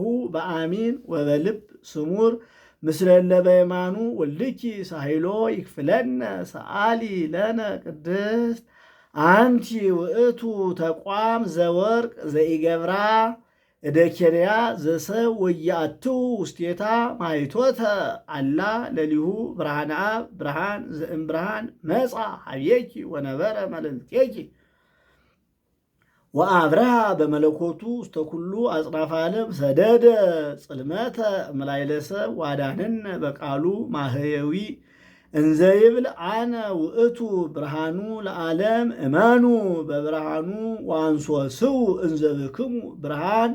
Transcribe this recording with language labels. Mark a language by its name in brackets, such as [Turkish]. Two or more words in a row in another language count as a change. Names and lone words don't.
[Geez] በአሚን ወበልብ ስሙር ምስለ እለ በየማኑ ወልድኪ ሳይሎ ይክፍለነ ሰአሊ ለነ ቅድስት አንቲ ውእቱ ተቋም ዘወርቅ ዘኢገብራ እደኬርያ ዘሰብ ወያአትው ውስቴታ ማይቶተ አላ ለሊሁ ብርሃነ አብ ብርሃን ዘእምብርሃን መጻ ሀቤኪ ወነበረ መልዕልቴኪ ወአብርሃ በመለኮቱ ውስተ ኩሉ አጽናፈ ዓለም ሰደደ ጽልመተ እምላዕለ ሰብ ዋዳነነ በቃሉ ማህየዊ እንዘ ይብል አነ ውእቱ ብርሃኑ ለዓለም እመኑ በብርሃኑ ወአንሶስው እንዘ ብክሙ ብርሃን